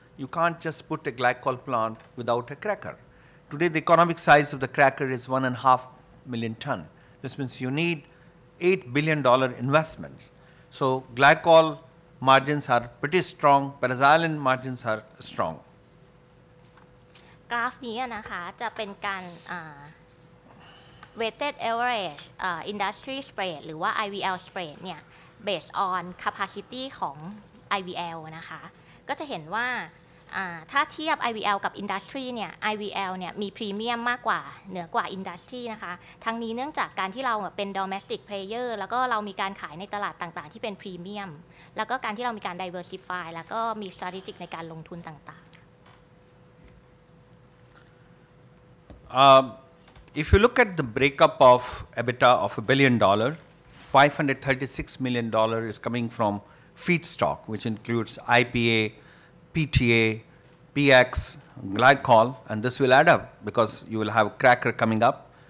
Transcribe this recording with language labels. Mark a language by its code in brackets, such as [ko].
[en] You can't just put a glycol plant without a cracker. Today the economic size of the cracker is 1.5 million ton. This means you need $8 billion investments. So glycol margins are pretty strong, paraxylene margins are strong. [th] กราฟนี้นะคะจะเป็นการ [en] weighted average industry spread [th] หรือว่า IVL spread เนี่ย [en] based on capacity [th] ของ IVL นะคะก็จะเห็นว่าถ้าเทียบ IVL กับ Industry เนี่ย IVL เนี่ยมีพรีเมียมมากกว่าเหนือกว่า Industry นะคะทั้งนี้เนื่องจากการที่เราเป็น [en] Domestic Player [th] แล้วก็เรามีการขายในตลาดต่างๆที่เป็นพรีเมียมแล้วก็การที่เรามีการ Diversify แล้วก็มี Strategic ในการลงทุนต่าง [en] ๆIf you look at the breakup of EBITDA of $1 billion, $536 million is coming from feedstock, which includes IPA, PTA, PX, glycol, and this will add up because you will have cracker coming up.